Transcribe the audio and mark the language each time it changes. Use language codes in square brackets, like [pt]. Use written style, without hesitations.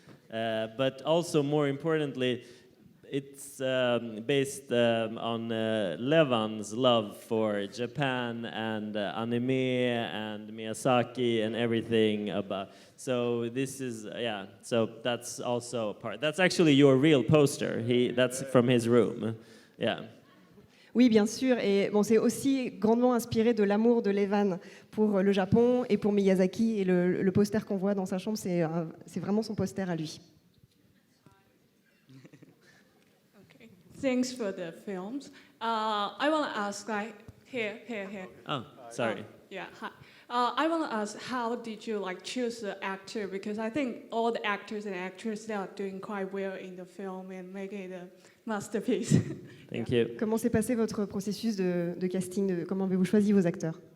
[en] But also, more importantly, it's based on Levan's love for Japan and anime and Miyazaki and everything about. So this is So that's also a part. That's actually your real poster. That's from his room. Yeah. [fr] Oui, bien sûr. Et bon, c'est aussi grandement inspiré de l'amour de Levan pour le Japon et pour Miyazaki. Et le poster qu'on voit dans sa chambre, c'est vraiment son poster à lui. [en] Okay. Thanks for the films. I want to ask, like, here. Oh, sorry. Yeah. Hi. I want to ask, how did you choose the actor? Because I think all the actors and actresses, they are doing quite well in the film and making it a masterpiece. Thank you. [fr] Comment s'est passé votre processus de casting? Comment avez-vous choisi vos acteurs?